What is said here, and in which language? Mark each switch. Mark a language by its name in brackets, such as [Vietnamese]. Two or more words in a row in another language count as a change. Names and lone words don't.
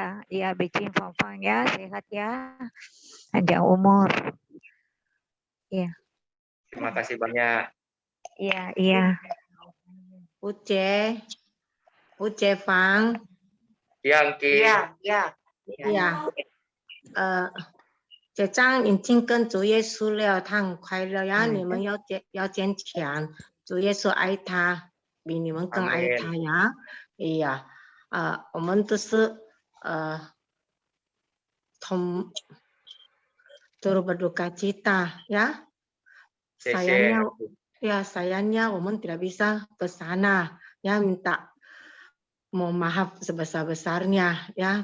[Indonesian] Ya, Becim, Fanfan ya, sehat ya. Panjang umur. Ya. Terima kasih banyak. Iya, iya. Uce Fang. Yang Ki. Ya. [Chinese] 这张已经跟主耶稣了，他很快乐呀。你们要坚强，主耶稣爱他，比你们更爱他呀。哎呀，我们都是 [Indonesian] turut berduka cita ya. Sayangnya, 我们 tidak bisa ke sana ya, minta mohon maaf sebesar-besarnya ya.